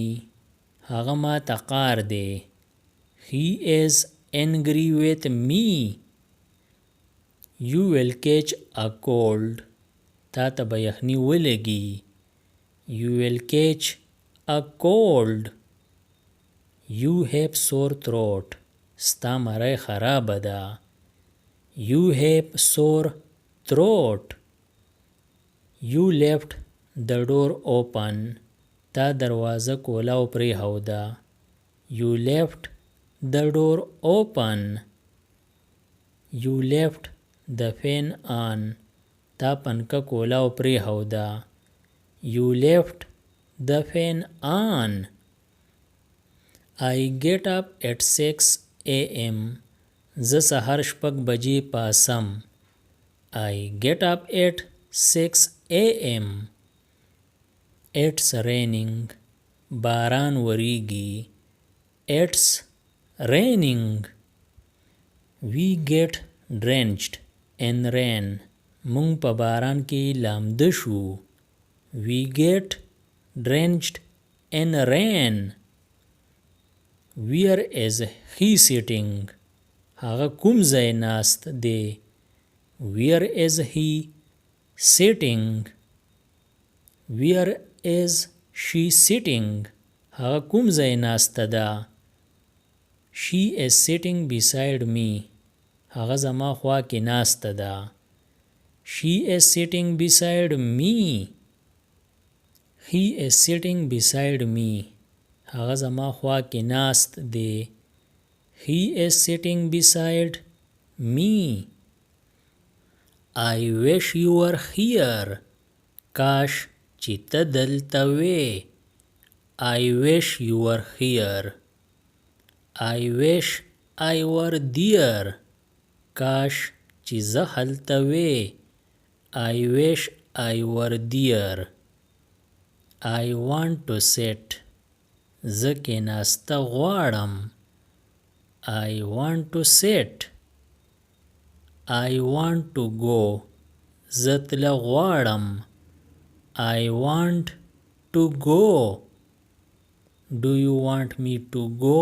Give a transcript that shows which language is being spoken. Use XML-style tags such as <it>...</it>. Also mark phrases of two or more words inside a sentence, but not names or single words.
<ps>هغه ما تقار دی.</ps> <en>He is angry with me. You will catch a cold.</en> <ps>تا ته به یخني ولګي.</ps> <en>You will catch a cold. You have sore throat.</en> <ps>ستا مری خرابه ده.</ps> <en>You have sore throat. You left the door open.</en> <ps>تا دروازه کولاو پرېښوده.</ps> <en>You left the door open. You left the fan on.</en> <ps>تا پنکه کولاو پرېښوده.</ps> <en>You left the fan on. I get up at 6 a.m.</en> <ps>زه سهار 6 بجې پاسم.</ps> <en>I get up at 6 a.m. It's raining.</en> <ps>باران وریږي.</ps> <en>It's raining. We get drenched in rain.</en> <ps>مونږ په باران کې لامده شو.</ps> <en>We get drenched in rain. Where is he sitting?</en> <ps>هغه کوم ځای ناست دی.</ps> <en>Where is he sitting? Where is she sitting?</en> <ps>هغه کوم ځای ناسته ده.</ps> <en>She is sitting beside me.</en> <ps>هغه زما خوا کې ناسته ده.</ps> <en>She is sitting beside me. He is sitting beside me.</en> <ps>هغه زما خوا کې ناست دی.</ps> <en>He is sitting beside me. I wish you were here.</en> <ps>کاش چې ته دلته وې.</ps> <en>I wish you were here. I wish I were there.</en> <ps>کاش چې زه هلته وې.</ps> <en>I wish I were there. I want to sit.</en> <ps>زه کېناسته غواړم.</ps> <en>I want to sit. I want to go.</en> <ps>زه تله غواړم.</ps> <en>I want to go. Do you want me to go?</en>